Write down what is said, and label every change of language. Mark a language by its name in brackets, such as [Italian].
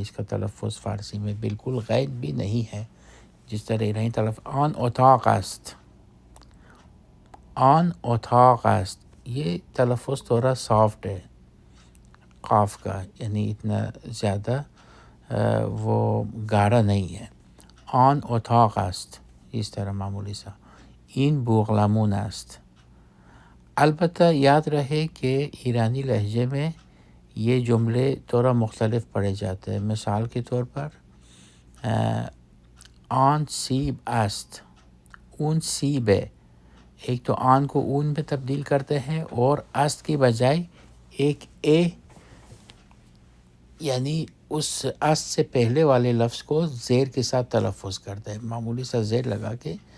[Urdu] اس کا تلفظ فارسی میں بالکل غین بھی نہیں ہے جس طرح نہیں تلفظ. [Persian] آن اتاق است. آن اتاق است. [Urdu] یہ تلفظ تھوڑا سافٹ ہے قاف کا، یعنی اتنا زیادہ وہ گاڑا نہیں ہے. [Persian] آن اتاق است [Urdu] اس طرح معمولی سا. [Persian] این بوقلمون است. [Urdu] البتہ یاد رہے کہ ایرانی لہجے میں یہ جملے تھوڑا مختلف پڑھے جاتے ہیں. مثال کے طور پر [Persian] آن سیب است. [Urdu] اون سیب ہے. ایک تو آن کو اون میں تبدیل کرتے ہیں اور است کی بجائے ایک اے یعنی اس است سے پہلے والے لفظ کو زیر کے ساتھ تلفظ کرتے ہیں، معمولی سا زیر لگا کے.